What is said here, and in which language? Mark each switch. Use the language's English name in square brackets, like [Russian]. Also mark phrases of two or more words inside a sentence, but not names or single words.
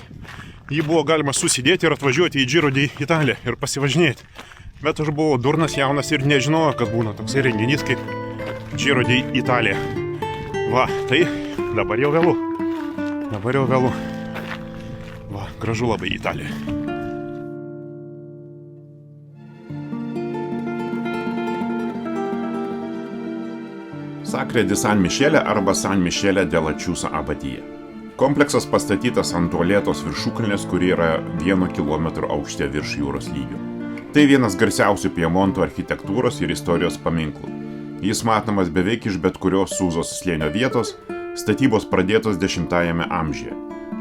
[Lithuanian] Jį buvo galima susidėti ir atvažiuoti į Giro d'Italia ir pasivažinėti. Bet aš buvau durnas jaunas ir nežinojau, kad būna toksai renginys kaip Giro d'Italia. Va, tai dabar jau vėlu. Va, gražu labai Italija. Sacre di San Michele arba San Michele della Chiusa Abatija. Kompleksas pastatytas ant uolėtos viršukalnės, kuri yra 1 kilometro aukšte virš jūros lygio. Tai vienas garsiausių Piemonto architektūros ir istorijos paminklų. Jis matomas beveik iš bet kurios Sūzos slėnio vietos, statybos pradėtos 10 amžiuje.